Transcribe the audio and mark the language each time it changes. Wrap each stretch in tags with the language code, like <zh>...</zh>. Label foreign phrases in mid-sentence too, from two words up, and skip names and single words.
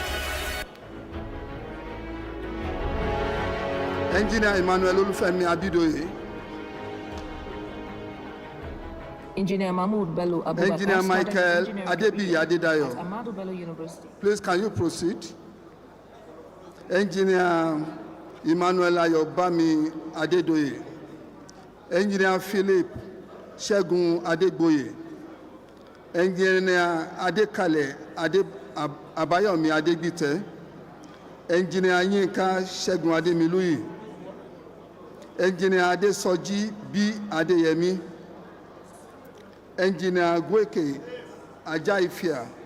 <en>Engineer Emmanuel Olufemi Abidoye. Engineer Mahmoud Bello Abubakar. Engineer Michael started his Adebiyi engineering career at Adedayo. Ahmadu Bello University. Please, can you proceed? Engineer Emmanuel Ayobami Adedoye. Engineer Philip Shegun Adegboye. Engineer Adekale Abayomi Adegbite. Engineer Yinka Shegun Ademiluyi. Engineer Adesoji B. Adeyemi. Engineer Gweke Ajaifia.</en>